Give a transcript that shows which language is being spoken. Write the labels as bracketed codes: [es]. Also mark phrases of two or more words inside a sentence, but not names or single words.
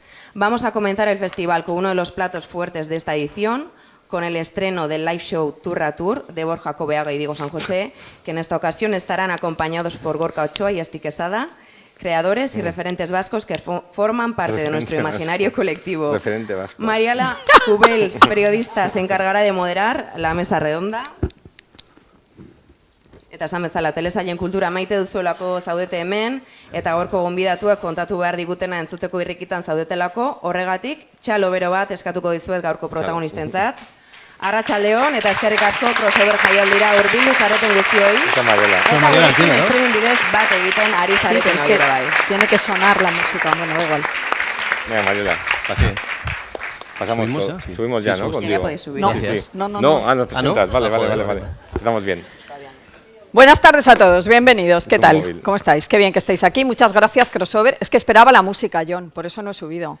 [es] Vamos a comenzar el festival con uno de los platos fuertes de esta edición, con el estreno del live show Turratur de Borja Cobeaga y Diego San José, que en esta ocasión estarán acompañados por Gorka Ochoa y Esti Quesada, creadores y referentes vascos que forman parte de nuestro imaginario colectivo. Referente vasco. Mariala Cubels, periodista, se encargará de moderar la mesa redonda. [eu] Eta esan bezala, telesailen kultura maite duzuelako zaudete hemen, eta gaurko gonbidatuak kontatu behar digutena entzuteko irrikitan zaudetelako, horregatik, txalo bero bat eskatuko dizuet gaurko protagonistentzat. Arratsaldeon eta eskerrik asko crossover jaialdira hurbildu zareten guztioi. Eta Mariela. Eta gurekin streaming bidez bat egiten ari zareten hori bai. [es] Tiene que sonar la música, bueno, da igual. Venga, Mariela, así. Pasamos todo. Subimos ya, ¿no? Ya podéis subir. No, no. Nos presentas. Vale. Estamos bien. Buenas tardes a todos, bienvenidos. ¿Qué tal? Móvil. ¿Cómo estáis? Qué bien que estáis aquí. Muchas gracias, Crossover. Es que esperaba la música, John, por eso no he subido.